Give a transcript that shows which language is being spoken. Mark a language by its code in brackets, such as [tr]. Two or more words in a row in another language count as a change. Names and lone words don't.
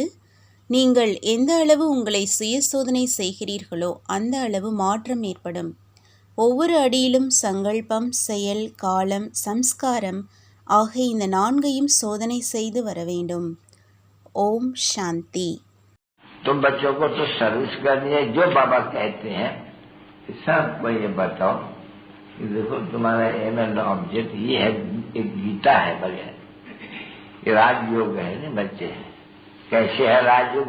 [ta] நீங்கள் எந்த அளவு உங்களை சுய சோதனை செய்கிறீர்களோ அந்த அளவு மாற்றம் ஏற்படும். ஒவ்வொரு அடியிலும் சங்கல்பம், செயல், காலம், சம்ஸ்காரம் ஆகிய இந்த 4ஐயும் சோதனை செய்து வர வேண்டும். ஓம் சாந்தி. [hi] तुम बच्चों को तो सर्विस करनी है. जो बाबा कहते हैं सबको ये बताओ कि देखो तुम्हारा [en] aim and object [hi] ये है. एक गीता है बढ़िया. ये राजयोग है ना बच्चे. कैसे है राजयोग?